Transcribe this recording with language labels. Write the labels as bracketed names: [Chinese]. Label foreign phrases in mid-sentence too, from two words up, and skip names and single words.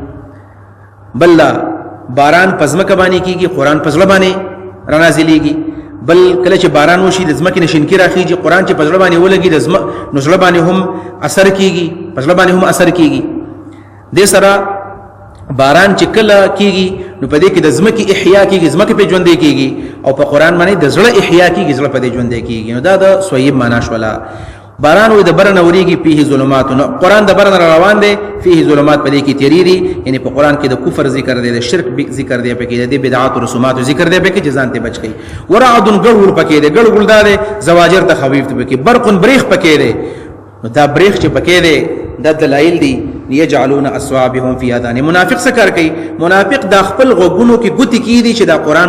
[Pashto] بل باران په ځمکه باندې کېږي قرآن په زړه باندې رانازلېږي بل کله چې باران وشي د ځمکې نه شینکي راخېږي قرآن چې په زړه باندې ولګي نو زړه باندې هم اثر کېږي په زړه باندې هم اثر کېږي دې سره باران چې کله کېږي نو په دې کې د ځمکې احیا کېږي ځمکې په ژوندی کېږي او په قرآن باندې د زړه احیا کېږي زړه په دې ژوندی کېږي نو دا د سویب معنا شوله باران وي د بره نه ورېږي [Arabic] فيه ظلمات [Pashto] قرآن د بره نه روان دی [Arabic] فيه ظلمات [Pashto] په دې کې تیری دي یعنی په قرآن کې د کفر ذکر دی د شرک ذکر دی پکې د بدعات او رسومات ذکر دی پکې چې ځان ته بچ کړي ورعد ګړ پکې دی ګړ ګړ دا دی زواجر تخویف پکې برق بریخ پکې دی نو دا بریخ چې پکې دی د دلایل دي [Arabic] یجعلون اصوابهم فی اذان [Pashto] منافق څه کار کوي منافق د خپل غوږونو کې ګوتې کیدي چې دا قرآن